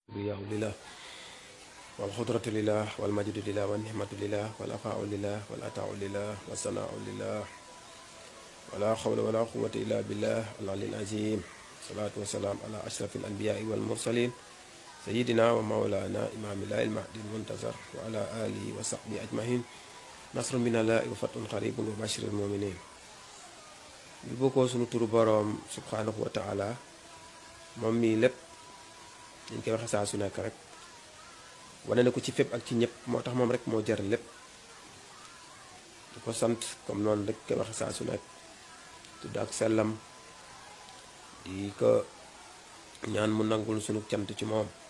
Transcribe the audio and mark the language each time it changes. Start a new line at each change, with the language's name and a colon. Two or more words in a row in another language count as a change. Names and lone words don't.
Arabic: والكبرياء لله والخضرة لله والمجد لله والنعمة لله والعفاء لله والعطاء لله والثناء لله ولا حول ولا قوة إلا بالله العلي العظيم. الصلاة والسلام على أشرف الأنبياء والمرسلين سيدنا ومولانا إمام الله المهدي المنتظر وعلى آله وصحبه أجمعين. نصر من الله وفتح قريب وبشر المؤمنين.
Wolof: bi bokkoo sunu turu boroom
Arabic: سبحانه وتعالى
Wolof: moom mii lépp dañ koy waxe saa su nekk rek wane na ko ci fépp ak ci ñëpp moo tax moom rek moo jar lépp di ko sant comme noonu rek koy waxe saa su nekk tudd ak sellam di ko ñaan mu nangul sunu cant ci moom